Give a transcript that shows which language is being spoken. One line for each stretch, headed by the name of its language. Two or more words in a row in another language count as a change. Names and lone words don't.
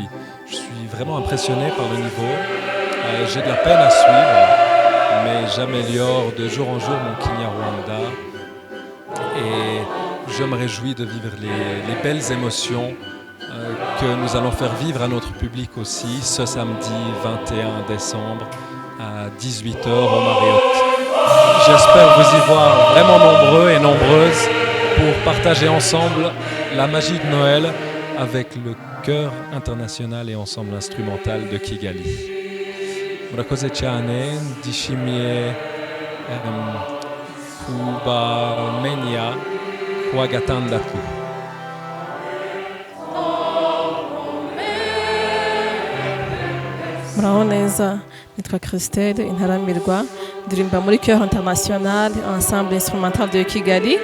French: Je suis vraiment impressionné par le niveau. J'ai de la peine à suivre, mais j'améliore de jour en jour mon Kinyarwanda et je me réjouis de vivre les belles émotions que nous allons faire vivre à notre public aussi ce samedi 21 décembre à 18h au Marriott. J'espère vous y voir vraiment nombreux et nombreuses pour partager ensemble la magie de Noël avec le Chœur International et Ensemble Instrumental de Kigali.
Kinyarwanda: Murakoze cyane ndishimiye kubamenya kuwa gatandatu. Muraho neza, nitwa Christelle Intaramirwa, ndirimba muri Chœur International Ensemble Instrumental de Kigali.